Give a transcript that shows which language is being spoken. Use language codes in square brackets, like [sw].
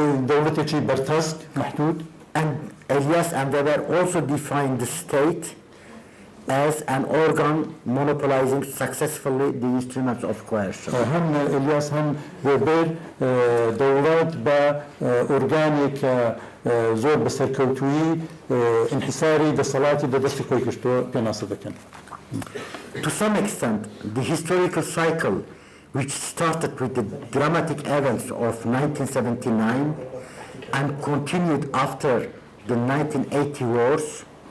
[ku] دەوڵەتێکی بەرتەسک محدود [en] And Elias and Weber also defined the state as an organ monopolizing successfully the instruments of coercion. [ku] هەم ئێلیاس هەم وێبەر دەوڵەت بە ئۆرگانێکە زۆر بەسەرکەوتووی انحساری دەسەڵاتی بەدەستی خۆی کردووە پێناسە دەکەن. [en] To some extent, the historical cycle which started with the dramatic events of 1979 and continued after the 1980 wars